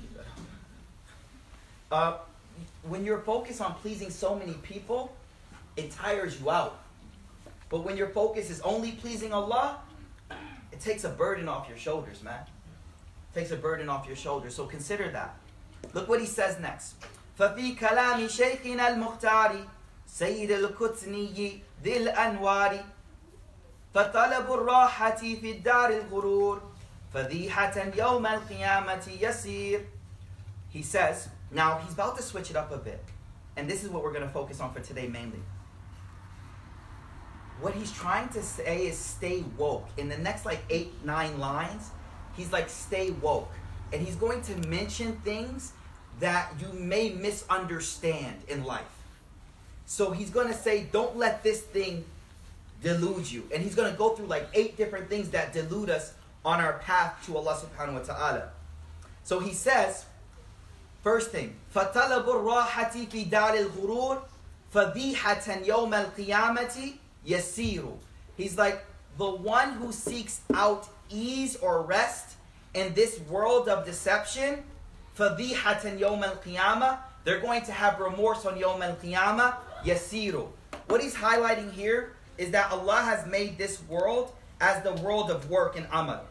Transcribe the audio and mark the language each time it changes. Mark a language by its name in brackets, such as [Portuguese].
[English] Keep it open. When you're focused on pleasing so many people, it tires you out. But when your focus is only pleasing Allah, it takes a burden off your shoulders, man. It takes a burden off your shoulders. So consider that. Look what he says next. [Arabic] ففي كلام شيخنا المختار سيد القطني ذي الأنوار فطلب الراحة في الدار الغرور فضيحة يوم القيامة يسير. [English] He says, now he's about to switch it up a bit. And this is what we're going to focus on for today mainly. What he's trying to say is stay woke. In the next 8-9 lines, he's like, stay woke. And he's going to mention things that you may misunderstand in life. So he's going to say, don't let this thing delude you. And he's going to go through 8 different things that delude us on our path to Allah subhanahu wa ta'ala. So he says, first thing, [Arabic] فَطَلَبُ الرَّاحَةِ فِي دَارِ الْغُرُورِ فَضِيحَةً يَوْمَ الْقِيَامَةِ يَسِيرُ. [English] He's like, the one who seeks out ease or rest in this world of deception, [Arabic] فَضِيحَةً يَوْمَ الْقِيَامَةِ, [English] they're going to have remorse on [Arabic] يَوْمَ الْقِيَامَةِ يَسِيرُ. [English] What he's highlighting here is that Allah has made this world as the world of work and amal.